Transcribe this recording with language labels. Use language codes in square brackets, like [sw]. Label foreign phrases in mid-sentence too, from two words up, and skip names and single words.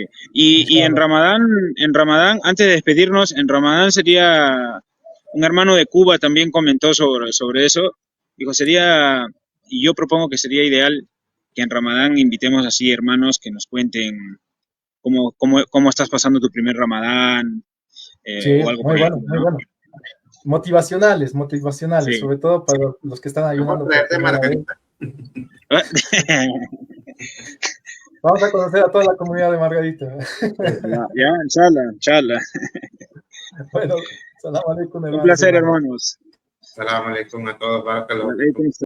[es] Y en Ramadán, antes de despedirnos, en Ramadán sería, un hermano de Cuba también comentó sobre eso, dijo, y yo propongo que sería ideal que en Ramadán invitemos así hermanos que nos cuenten cómo estás pasando tu primer Ramadán, sí, o algo muy bueno, muy bueno. Motivacionales, sí. Sobre todo para los que están ayudando. Vamos a conocer a toda la comunidad de Margarita. Ya, inshallah. Bueno, [ar] سلام عليكم, [es] hermanos. Un placer, hermanos. [ar] سلام عليكم [es] a todos.